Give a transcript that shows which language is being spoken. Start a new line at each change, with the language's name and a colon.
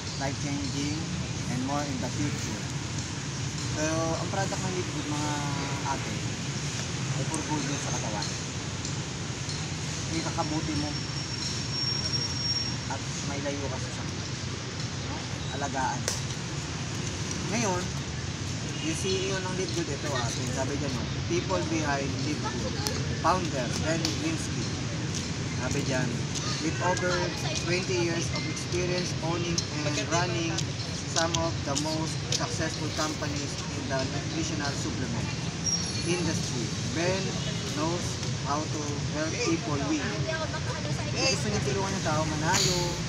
English: Life changing and more in the future.
Filipino: So, ang product ng Live Good mga ate ay for good sa katawan. May kakabuti mo at may layo ka sa sakit. Alagaan. Ngayon, yung CEO ng Live Good ito ate, sabi dyan
English: people behind Live Good,
Filipino: founder Ben Winsky.
English: Sabi dyan, with over 20 years of experience owning and running some of the most successful companies in the nutritional supplement industry, Ben knows how to help people win.
Filipino: Gusto niya tulungan ng tao manalo.